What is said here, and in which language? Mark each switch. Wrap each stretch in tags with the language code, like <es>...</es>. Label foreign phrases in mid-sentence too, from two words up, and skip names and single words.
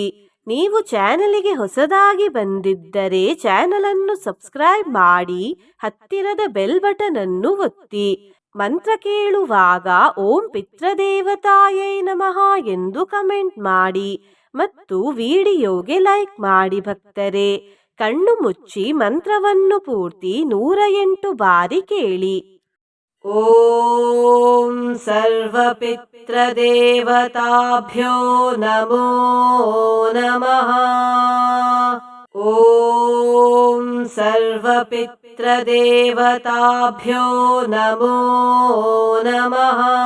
<kn>ನೀವು ಚಾನೆಲಿಗೆ ಹೊಸದಾಗಿ ಬಂದಿದ್ದರೆ ಚಾನೆಲ್ ಅನ್ನು ಸಬ್ಸ್ಕ್ರೈಬ್ ಮಾಡಿ, ಹತ್ತಿರದ</kn> <en>bell button</en> <kn>ಅನ್ನು ಒತ್ತಿ. ಮಂತ್ರ ಕೇಳುವಾಗ</kn> <sa>ಓಂ ಪಿತೃದೇವತಾಯೈ ನಮಃ</sa> <kn>ಎಂದು ಕಮೆಂಟ್ ಮಾಡಿ ಮತ್ತು ವಿಡಿಯೋಗೆ ಲೈಕ್ ಮಾಡಿ. ಭಕ್ತರೇ, ಕಣ್ಣು ಮುಚ್ಚಿ ಮಂತ್ರವನ್ನು ಪೂರ್ತಿ 108 ಬಾರಿ ಕೇಳಿ.</kn> <sa>ಓಂ ಸರ್ವ ಪಿತೃದೇವತಾಭ್ಯೋ ನಮೋ ನಮಃ. ಓಂ ಸರ್ವ ಪಿತೃದೇವತಾಭ್ಯೋ ನಮೋ ನಮಃ.</sa>